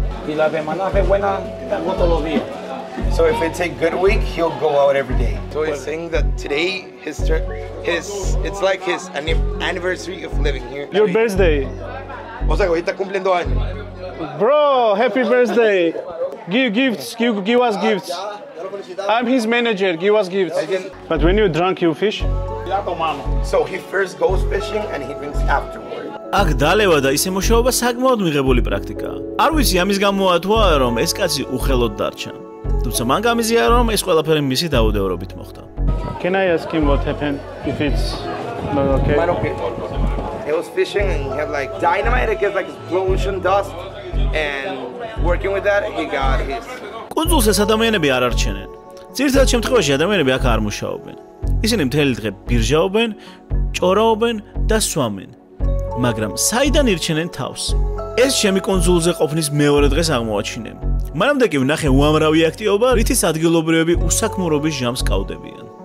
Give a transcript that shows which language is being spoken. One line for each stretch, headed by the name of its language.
Spanish: Y la semana fue buena, tango todos los días.
English: So if it's a good week, he'll go out every day. So he's saying that today it's like his anniversary of living here. Your birthday.
Spanish: O sea, hoy está cumpliendo años.
English: Bro, happy birthday. Give us gifts. I'm his manager. Give us gifts. But when you're drunk, you fish? So he first goes fishing and he drinks afterward.
Georgian: აქ დალევა და ისე მუშაობა საკმაოდ მიღებული პრაქტიკაა. არ ვიცი ამის გამოა თუ არა, რომ ეს კაცი უხელოდ დარჩა. თუმცა მან გამიზია, რომ ეს ყველაფერი მისი დაუდევრობით მოხდა.
English: Can I ask him what happened if it's not okay? He was fishing and he had like dynamite, it gets like explosion dust, and working with that, he got his.
Georgian: კუნძულს ეს ადამიანები არ არჩენენ. ძირითადად შემთხვევაში ადამიანები აქ არ მუშაობენ. ისინი მთელი დღე ბირჟაობენ, ჭორაობენ და სვამენ. მაგრამ საიდან ირჩენენ თავს? ეს ჩემი კუნძულზე ყოფნის მეორე დღეს აღმოაჩინე. მანამდე კი ვნახე უამრავი აქტივობა, რითიც ადგილობრივები უსაქმურობის ჟამს კავდებიან.